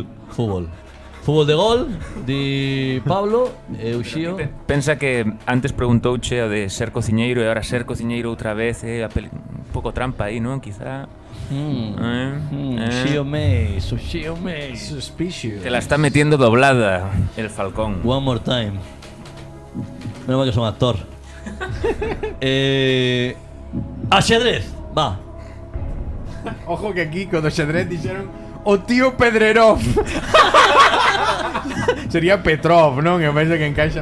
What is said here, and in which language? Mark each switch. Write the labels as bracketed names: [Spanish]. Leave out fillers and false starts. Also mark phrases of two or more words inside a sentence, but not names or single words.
[Galician] Fútbol de gol, di Pablo, Uxío. Pensa que antes preguntouche o de ser cociñeiro e ahora ser cociñeiro outra vez un pouco trampa aí, non? Quizá Uxío Meis. Suspicious. [Spanish] te la está metiendo doblada el Falcón. [English] One more time. [Galician] Menos mal que son actor. Axedrez, va. Ojo que aquí con o xadrez dixeron o tío Pedrerov. Sería Petrov, non? Eu penso que encaixa.